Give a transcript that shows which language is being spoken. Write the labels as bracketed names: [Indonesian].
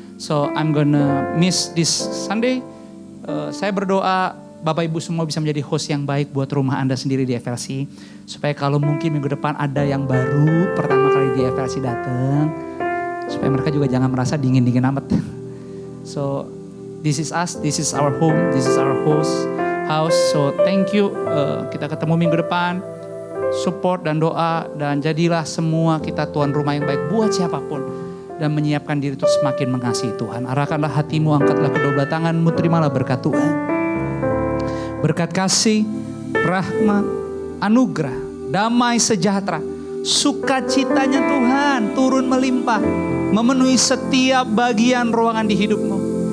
[English] So I'm gonna miss this Sunday. [Indonesian] Saya berdoa Bapak Ibu semua bisa menjadi host yang baik buat rumah Anda sendiri di FLC. Supaya kalau mungkin minggu depan ada yang baru pertama kali di FLC datang. Supaya mereka juga jangan merasa dingin-dingin amat. [English] So this is us, this is our home, this is our house. So thank you, [Indonesian] kita ketemu minggu depan. Support dan doa dan jadilah semua kita tuan rumah yang baik buat siapapun. Dan menyiapkan diri untuk semakin mengasihi Tuhan. Arahkanlah hatimu, angkatlah kedua belah tanganmu, terimalah berkat Tuhan. Berkat kasih, rahmat, anugerah, damai sejahtera, sukacitanya Tuhan turun melimpah, memenuhi setiap bagian ruangan di hidupmu.